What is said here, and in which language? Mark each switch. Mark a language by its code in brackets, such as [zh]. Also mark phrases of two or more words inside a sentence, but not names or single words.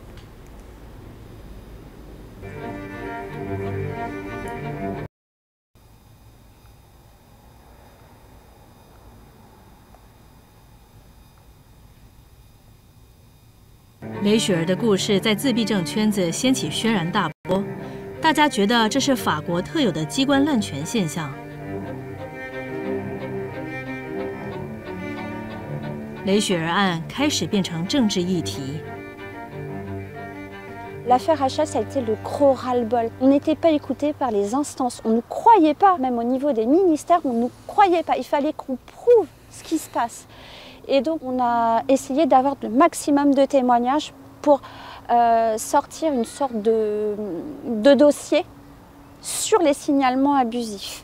[zh] 雷雪儿的故事在自闭症圈子掀起轩然大波，大家觉得这是法国特有的机关滥权现象。雷雪儿案开始变成政治议题。 [fr] L'affaire Rachel, ça a été le gros ras-le-bol. On n'était pas écoutés par les instances. On ne croyait pas, même au niveau des ministères, on ne croyait pas. Il fallait qu'on prouve ce qui se passe. Et donc, on a essayé d'avoir le maximum de témoignages pour sortir une sorte de dossier sur les signalements abusifs.